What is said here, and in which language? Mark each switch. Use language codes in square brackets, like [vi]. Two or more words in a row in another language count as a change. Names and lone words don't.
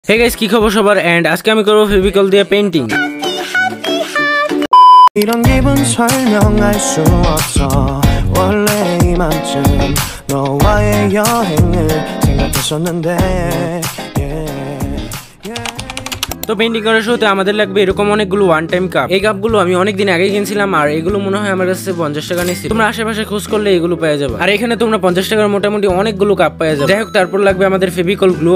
[en] hey guys [bn] কি খবর সবার এন্ড আজকে আমি করব ফেভিকল দিয়ে পেইন্টিং [ko] 이런 기분 설명할 수 없어 원래 이맘쯤 너와의 여행을 생각했었는데 [bn] তো পেইন্টিং করার শুরুতে আমাদের লাগবে এরকম অনেকগুলো [en] one time cup. [bn] এই কাপগুলো আমি অনেকদিন আগে কিনছিলাম আর এগুলো মনে হয় আমার কাছে 50 টাকা নিয়েছিল। তোমরা আশেপাশে খোঁজ করলে এগুলো পেয়ে যাবে। আর এখানে তোমরা 50 টাকার মোটামুটি অনেকগুলো কাপ পেয়ে যাবে। যাই হোক, তারপর লাগবে আমাদের ফেভিকল গ্লু।